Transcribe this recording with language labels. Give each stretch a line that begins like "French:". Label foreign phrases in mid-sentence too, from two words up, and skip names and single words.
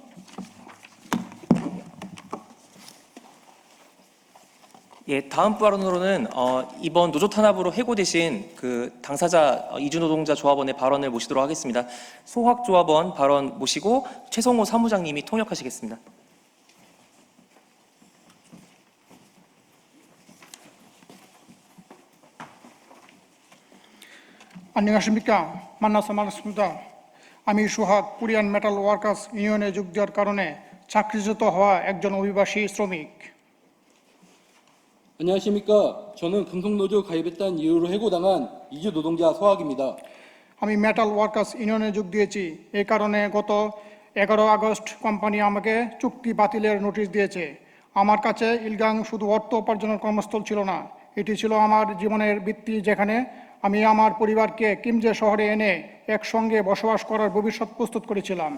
Korean: 예, 다음 발언으로는 이번 노조 탄압으로 해고되신 그 당사자 이주 노동자 조합원의 발언을 모시도록 하겠습니다. 소학 조합원 발언 모시고 최성호 사무장님이 통역하시겠습니다. 안녕하십니까. 만나서 반갑습니다.
Bangla: আমি সোহাগ কোরিয়ান মেটাল ওয়ার্কার্স ইউনিয়নে যোগ দেওয়ার কারণে চাকরিচ্যুত হওয়া একজন অভিবাসী শ্রমিক।
Korean: 안녕하십니까. 저는 금속노조 가입했다는 이유로 해고당한 이주 노동자 소학입니다.
Bangla: আমি মেটাল ওয়ার্কার্স ইউনিয়নে যোগ দিয়েছি। এই কারণে গত 11 আগস্ট কোম্পানি আমাকে চুক্তি বাতিলের নোটিশ দিয়েছে। আমার কাছে ইলগাং শুধু অর্থ উপার্জনের কর্মস্থল ছিল না, এটি ছিল আমার জীবনের ভিত্তি, যেখানে আমি আমার পরিবারকে কিমজে শহরে এনে একসঙ্গে বসবাস করার ভবিষ্যৎ প্রস্তুত করেছিলাম।